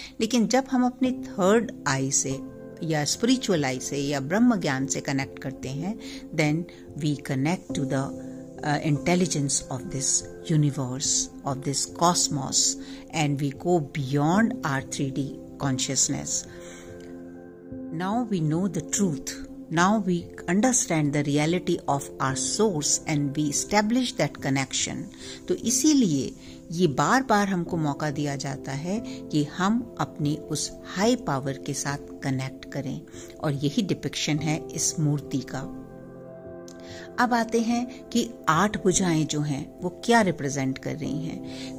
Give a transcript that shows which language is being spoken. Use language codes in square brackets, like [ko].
[hi] लेकिन जब हम अपनी थर्ड आई से या स्पिरिचुअल आई से या ब्रह्म ज्ञान से कनेक्ट करते हैं, [en] Then we connect to the intelligence of this universe, of this cosmos, and we go beyond our 3D consciousness. Now we know the truth. Now we understand the reality of our source and we establish that connection. [hi] तो इसीलिए ये बार बार हमको मौका दिया जाता है कि हम अपनी उस हाई पावर के साथ कनेक्ट करें, और यही डिपिक्शन है इस मूर्ति का। अब आते हैं कि 8 भुजाएं जो हैं वो क्या रिप्रेजेंट कर रही हैं।